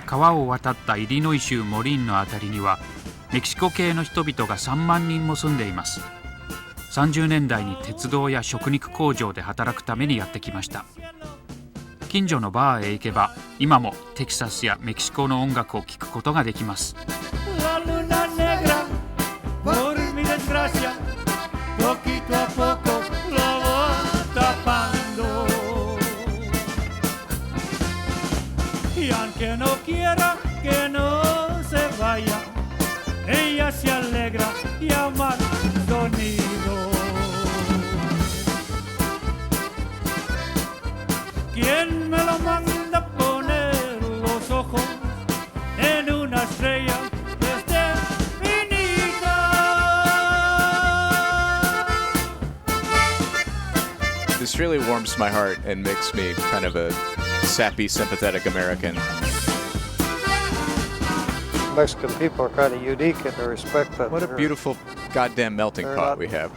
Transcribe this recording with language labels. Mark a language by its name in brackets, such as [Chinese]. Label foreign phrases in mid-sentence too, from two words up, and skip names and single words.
[Japanese] 川を渡ったイリノイ州モリーンの辺りにはメキシコ系の人々が3万人も住んでいます。30年代に鉄道や食肉工場で働くためにやってきました。近所のバーへ行けば今もテキサスやメキシコの音楽を聴くことができます。 [Spanish] Y aunque no quiera que no se vaya, ella se alegra y ama el sonido. ¿Quién me lo manda a poner los ojos en una estrella desde finita? [English] This really warms my heart and makes me kind of a sappy, sympathetic American. Mexican people are kind of unique in the respect that What a beautiful goddamn melting pot we have.